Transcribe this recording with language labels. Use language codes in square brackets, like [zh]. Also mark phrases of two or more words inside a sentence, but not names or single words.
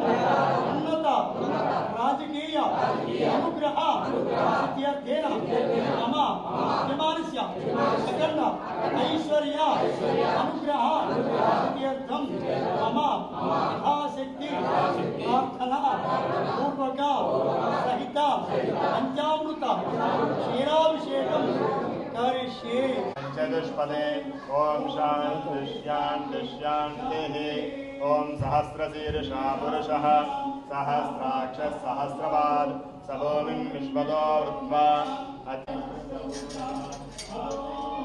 [sa] ఉన్నత రాజకీయ అనుగ్రహ సిద్ధ్యర్థేన మమ యజమానస్య అఖండ ఐశ్వర్య అనుగ్రహ సిద్ధ్యర్థం మమ యథాశక్తి ప్రార్థన పూర్వక సహిత పంచామృత క్షీరాభిషేకం करिष्ये. चतुष्पदे ओम शांति शांति शांतिः. ओम सहस्रशीर्षा पुरुषः सहस्राक्ष सहस्रपाद सभूमिं विश्वतो वृत्वा